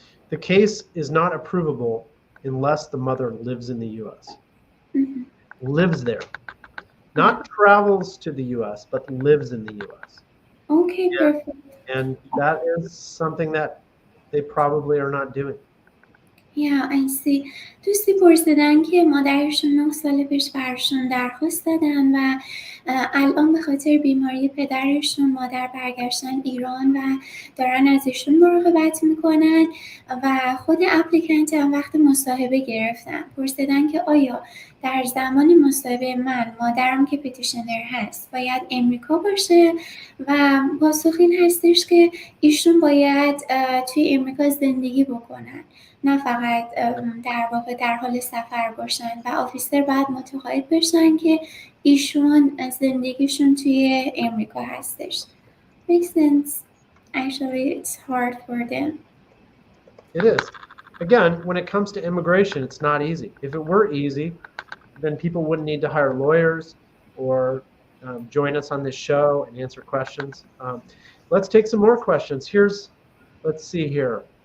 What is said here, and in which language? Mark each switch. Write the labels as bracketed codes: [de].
[en] The case is not approvable unless the mother lives in the US. Mhm. Lives there. Yeah. Not travels to the US, but lives in the US. Okay, perfect. And that is something that they probably are not doing. Yeah, I see. [fa] دوستی پرسیدن که مادرشون 9 سال پیش براشون درخواست دادن و الان به خاطر بیماری پدرشون مادر برگشتن ایران و دارن از ایشون مراقبت میکنن و خود اپلیکنت هم وقت مصاحبه گرفتن. پرسیدن که آیا در زمان مصاحبه من مادرم که پتیشنر هست باید امریکا باشه و پاسخ این هستش که ایشون باید توی امریکا زندگی بکنن، نه فقط در واقع در حال سفر باشن و آفیسر باید متقاعد بشن که ایشون زندگیشون توی امریکا هستش. [en] Makes sense. Actually, it's hard for them. It is. Again, when it comes to immigration, it's not easy. If it were easy, then people wouldn't need to hire lawyers or join us on this show and answer questions. Let's take some more questions. Let's see here.